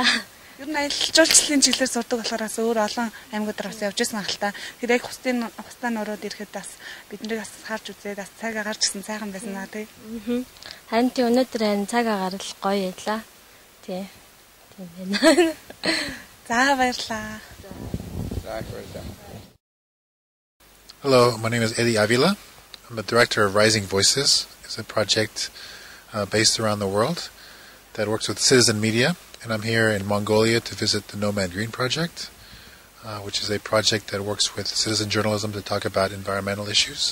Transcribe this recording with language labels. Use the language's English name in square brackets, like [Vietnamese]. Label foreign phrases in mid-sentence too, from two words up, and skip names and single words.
[Mongolian] Ер нь аялал жуулчлалын чиглэлээр сурдаг болохоор бас өөр олон аймагуудаар бас явж байсан ахalta. Тэр яг Хустайн нурууд ирэхэд бас биднийг бас харж үзээд бас цаг агаар ч гэсэн сайхан байсан аа тий. Харин тий өнөөдөр харин цаг агаар л гоё ялаа. Тий. Тийм байна. За баярлалаа. [English] Hello, my name is Eddie Avila. I'm the director of Rising Voices. It's a project based around the world that works with citizen media. And I'm here in Mongolia to visit the Nomad Green Project, which is a project that works with citizen journalism to talk about environmental issues.